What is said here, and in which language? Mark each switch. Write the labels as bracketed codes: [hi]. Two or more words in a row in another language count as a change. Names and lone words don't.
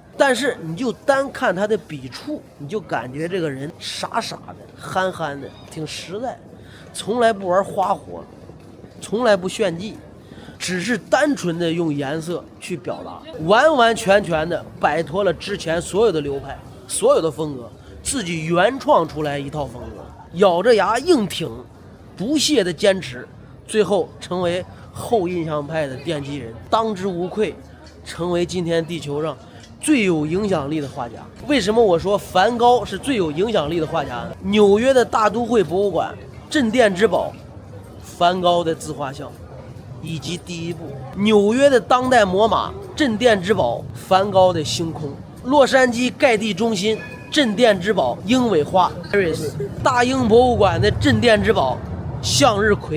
[zh] 但是你就單看他的筆觸，你就感覺這個人傻傻的、憨憨的，挺實在，從來不玩花活，從來不炫技，只是單純的用顏色去表達，完完全全的擺脫了之前所有的流派、所有的風格。自己原創出來一套風格，咬着牙硬挺，不懈的堅持，最後成為後印象派的奠基人，當之無愧成為今天地球上最有影響力的畫家。為什麼我說梵高是最有影響力的畫家呢？紐約的大都會博物館鎮店之寶梵高的自畫像，以及第一部紐約的當代摩馬鎮店之寶梵高的星空，洛杉磯蓋蒂中心鎮店之寶鷹尾花 Iris， 大英博物館的鎮店之寶向日葵。